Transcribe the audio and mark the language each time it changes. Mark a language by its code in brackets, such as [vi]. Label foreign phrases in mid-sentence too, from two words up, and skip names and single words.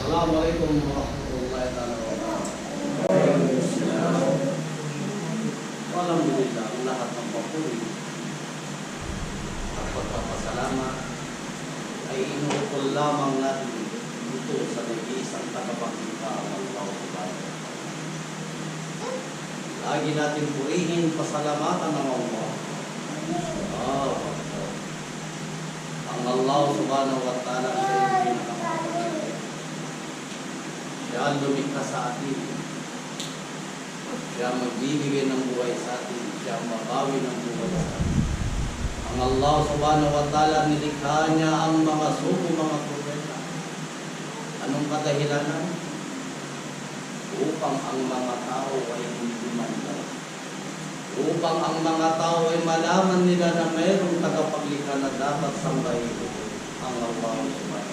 [ar] السلام عليكم ورحمة الله وبركاته. Alhamdulillah, [tl] ang lahat ng papuri at pagpapasalamat ay inuukol lamang natin ito sa nag-iisang tagapaglikha ng [ar] الله سبحانه وتعالى. [tl] Lagi natin purihin, pasalamatan ng Allah. Ang [ar] الله سبحانه وتعالى [tl] siya yung pinakamagaling. Siya ang lumikha sa atin. Siya magbibigay ng buhay sa atin. Siya ang mabawi ng buhay sa atin. Ang [ar] الله سبحانه وتعالى [tl] nilikha niya ang mga sugo, mga propeta. Anong kadahilanan? Upang ang mga tao ay hindi manlay. Upang ang mga tao ay malaman nila na mayroong tagapaglikha na dapat sambahin ang [ar] الله سبحانه.